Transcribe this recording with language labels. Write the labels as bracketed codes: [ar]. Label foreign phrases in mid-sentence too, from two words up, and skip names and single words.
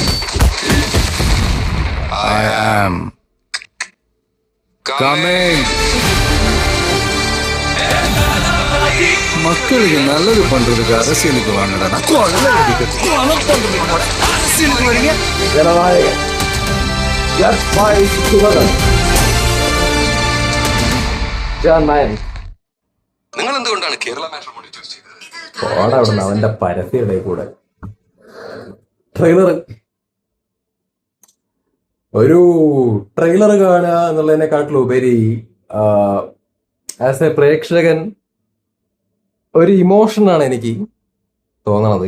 [en] I am coming. [ta] மக்களுக்கு நல்லது பண்றதுக்கு அரசியலுக்கு வாங்கடா. அரசியலுக்கு வரீங்க. [ml] നിങ്ങൾ എന്തുകൊണ്ടാണ് കേരള മാട്രിമോണി ചൂസ് ചെയ്തത്? അവന്റെ പരസ്യയുടെ കൂടെ ട്രെയിലർ, ഒരു ട്രെയിലർ കാണുക എന്നുള്ളതിനെക്കാട്ടിലുപരി [en] as a [ml] പ്രേക്ഷകൻ ഒരു ഇമോഷനാണ് എനിക്ക് തോന്നണത്.